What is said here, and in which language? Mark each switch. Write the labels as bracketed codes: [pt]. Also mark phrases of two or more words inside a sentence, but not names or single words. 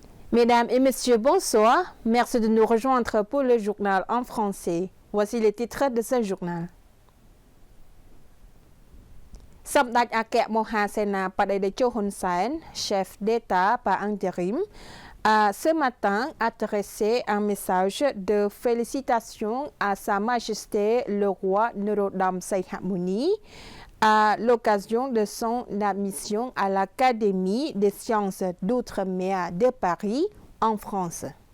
[fr] Mesdames et messieurs, bonsoir. Merci de nous rejoindre pour le journal en français. Voici les titres de ce journal. [km] សម្ដេចអគ្គមហាសេនាបតីតេជោ [fr] Hun Sen, chef d'État par intérim, a ce matin adressé un message de félicitations à Sa Majesté le roi Norodom Sihamoni à l'occasion de son admission à l'Académie des sciences d'outre-mer de Paris en France.